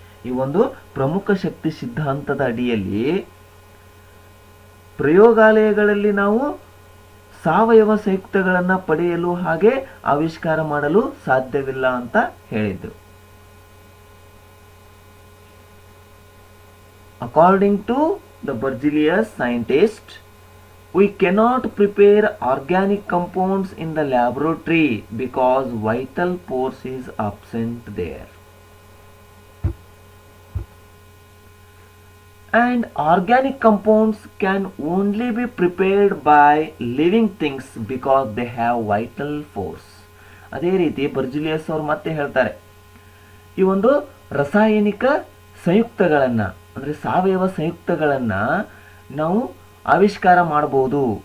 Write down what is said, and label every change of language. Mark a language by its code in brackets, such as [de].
[kn] ಈ ಒಂದು ಪ್ರಮುಖ ಶಕ್ತಿ ಸಿದ್ಧಾಂತದ ಅಡಿಯಲ್ಲಿ ಪ್ರಯೋಗಾಲಯಗಳಲ್ಲಿ ನಾವು ಸಾವಯವ ಸಂಯುಕ್ತಗಳನ್ನ ಪಡೆಯಲು ಹಾಗೆ ಆವಿಷ್ಕಾರ ಮಾಡಲು ಸಾಧ್ಯವಿಲ್ಲ ಅಂತ ಹೇಳಿದ್ರು. [en] According to the Berzelius scientist, we cannot prepare organic compounds in the laboratory because vital force is absent there. And organic compounds can only be prepared by living things because they have vital force. [kn] ಅದೇ ರೀತಿ ಬರ್ಜಿಲಿಯಸ್ ಅವರು ಮತ್ತೆ ಹೇಳ್ತಾರೆ, ಈ ಒಂದು ರಾಸಾಯನಿಕ ಸಂಯುಕ್ತಗಳನ್ನ ಅಂದ್ರೆ ಸಾವಯವ ಸಂಯುಕ್ತಗಳನ್ನ ನಾವು ಆವಿಷ್ಕಾರ ಮಾಡಬಹುದು.